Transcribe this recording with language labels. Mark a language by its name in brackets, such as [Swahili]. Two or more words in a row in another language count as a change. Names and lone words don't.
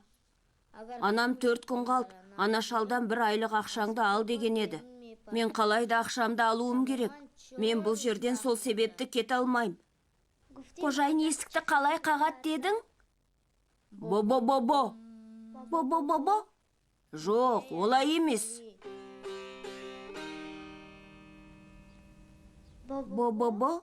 [Kazakh] Анам 4 күн қалды, ана шалдан 1 айлық ақшаңды ал деген еді. Мен қалайда ақшамды алуым керек. Мен бұл жерден сол себепті кете алмайым. Қожайын есікті қалай қағат дедің? Бо-бо-бо-бо. Бо-бо-бо-бо? Жоқ, олай емес. Бо-бо-бо?